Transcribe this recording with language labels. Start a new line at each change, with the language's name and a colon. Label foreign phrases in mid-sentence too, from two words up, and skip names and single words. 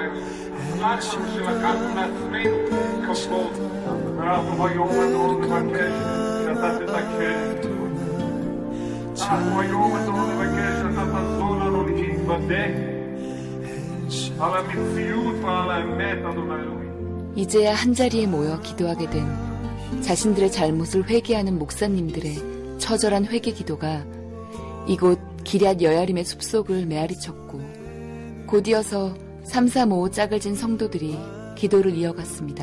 Hebrew: סלח לנו שלקחנו לעצמנו כבוד, ואנחנו היום אדון נבקש שאתה תתקן. אנחנו היום אדון נבקש שאתה תעזור לנו להתוודע על המציאות ועל האמת, אדוני.
Korean: 이제야 한자리에 모여 기도하게 된 자신들의 잘못을 회개하는 목사님들의 처절한 회개 기도가 이곳 기럇 여야림의 숲속을 메아리쳤고 곧이어서 335 짝을 진 성도들이 기도를 이어갔습니다.